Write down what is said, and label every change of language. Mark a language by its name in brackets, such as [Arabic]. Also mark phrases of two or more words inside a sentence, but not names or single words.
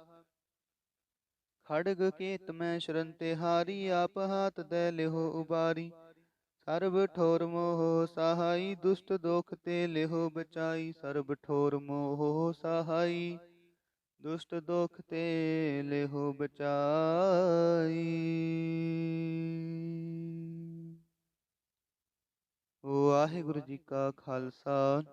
[Braj] खड़ग केत में शरण तिहारी आप हाथ दे लेहो उबारी। सर्ब ठोर मोह सहाई दुष्ट दोख ते लेहो बचाई। सर्ब ठोर मोह सहाई दुष्ट दोख ते लेहो बचाई। [Punjabi] ਵਾਹਿਗੁਰੂ ਜੀ ਕਾ ਖਾਲਸਾ ਵਾਹਿਗੁਰੂ ਜੀ ਕੀ ਫਤਹਿ।